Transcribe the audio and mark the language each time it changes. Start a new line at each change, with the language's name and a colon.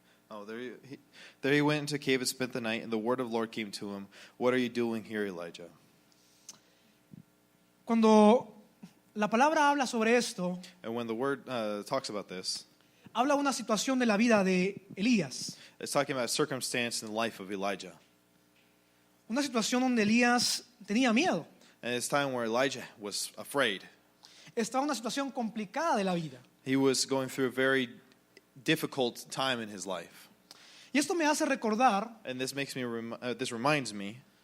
English: Oh, there he went into a cave and spent the night, and the word of the Lord came to him. "What are you doing here, Elijah?"
Spanish: Cuando la palabra habla sobre esto,
English: And when the word talks about this,
Spanish: habla una situación de la vida de Elías.
English: it's talking about a circumstance in the life of Elijah.
Spanish: Una situación donde Elías tenía miedo.
English: And it's time where Elijah was afraid.
Spanish: Estaba en una situación complicada de la vida.
English: He was going through a very difficult time in his life.
Spanish: Y esto me hace recordar
English: And this makes me this reminds me